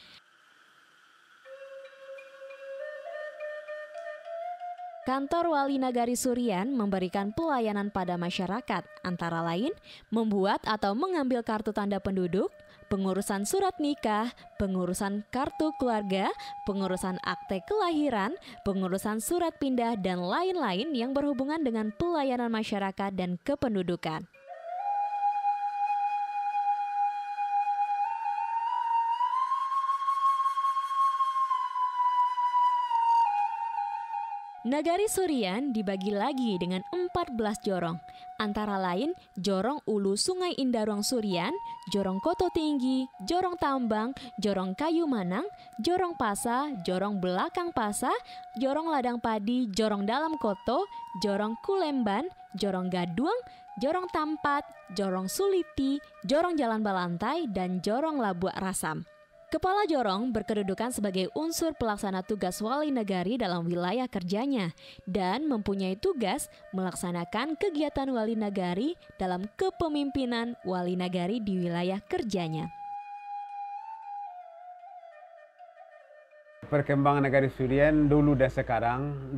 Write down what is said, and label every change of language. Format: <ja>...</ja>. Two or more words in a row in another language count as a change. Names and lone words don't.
<id>Kantor Wali Nagari Suryaan memberikan pelayanan pada masyarakat, antara lain membuat atau mengambil kartu tanda penduduk, pengurusan surat nikah, pengurusan kartu keluarga, pengurusan akte kelahiran, pengurusan surat pindah, dan lain-lain yang berhubungan dengan pelayanan masyarakat dan kependudukan. Nagari Suryaan dibagi lagi dengan 14 jorong, antara lain Jorong Ulu Sungai Indarong Suryaan, Jorong Koto Tinggi, Jorong Tambang, Jorong Kayu Manang, Jorong Pasa, Jorong Belakang Pasa, Jorong Ladang Padi, Jorong Dalam Koto, Jorong Kulemban, Jorong Gaduang, Jorong Tampat, Jorong Suliti, Jorong Jalan Balantai, dan Jorong Labuak Rasam. Kepala Jorong berkedudukan sebagai unsur pelaksana tugas wali nagari dalam wilayah kerjanya dan mempunyai tugas melaksanakan kegiatan wali nagari dalam kepemimpinan wali nagari di wilayah kerjanya. Perkembangan Nagari Suryaan dulu dan sekarang.</id>